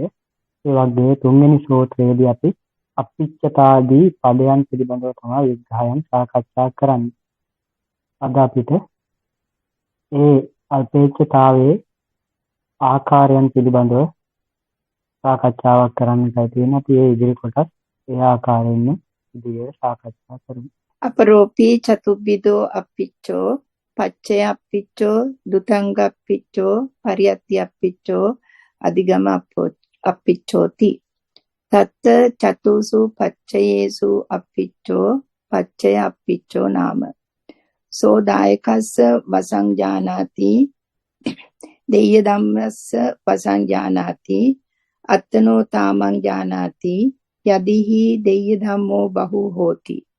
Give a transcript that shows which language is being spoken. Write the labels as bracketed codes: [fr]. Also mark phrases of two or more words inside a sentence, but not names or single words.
[si] ඒ වග්ගයේ තුන්වෙනි සූත්‍රයේදී අපි අප්පිච්චතාදී පදයන් පිළිබඳව තමයි විග්‍රහයන් සාකච්ඡා කරන්නේ. අද අපිට ඒ අල්පේච්ඡතාවයේ ආකාරයන් පිළිබඳව සාකච්ඡාවක් කරන්නයි තියෙන්නේ. අපි ඒ ඉදිරි කොටස් ඒ ආකාරයෙන්ම ඉදිරියට සාකච්ඡා කරමු. [pi] අපරෝපී චතුබ්බිදෝ අප්පිච්චෝ පච්චය අප්පිච්චෝ දුතංග අප්පිච්චෝ පරියත්ති අප්පිච්චෝ අධිගම අප්පිච්චෝති තත්ත චතුසු පච්චයේසු අප්පිච්චෝ පච්චය අප්පිච්චෝ නාම සෝ දායකස්ස වසංජානාති දෙය්‍ය ධම්මස්ස වසංජානාති අත්තනෝ තාමං ජානාති යදිහි දෙය්‍ය ධම්මෝ බහු හෝති